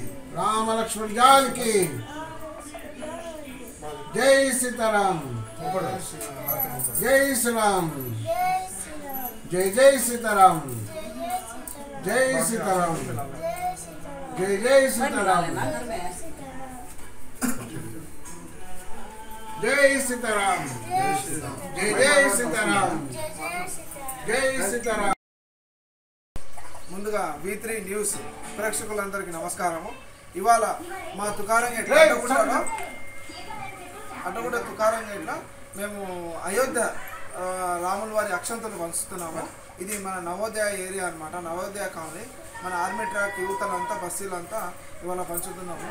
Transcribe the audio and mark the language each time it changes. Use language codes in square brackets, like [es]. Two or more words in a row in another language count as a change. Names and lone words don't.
[hi] राम लक्ष्मण जान की जय सीताराम जय श्री राम जय जय सीताराम जय सीताराम जय जय सीताराम जय सीताराम जय जय सीताराम जय सीताराम [te] ముందుగా V3 న్యూస్ ప్రేక్షకులందరికీ నమస్కారము. ఇవాళ మా తుకారం గేట్ల అడ్డగూడ తుకారం గేట్ల మేము అయోధ్య రాముల వారి అక్షంతలు పంచుతున్నాము. ఇది మన నవోదయ ఏరియా అన్నమాట, నవోదయ కాలనీ. మన ఆర్మీ ట్రాక్ యువతలంతా బస్తీలంతా ఇవాళ పంచుతున్నాము.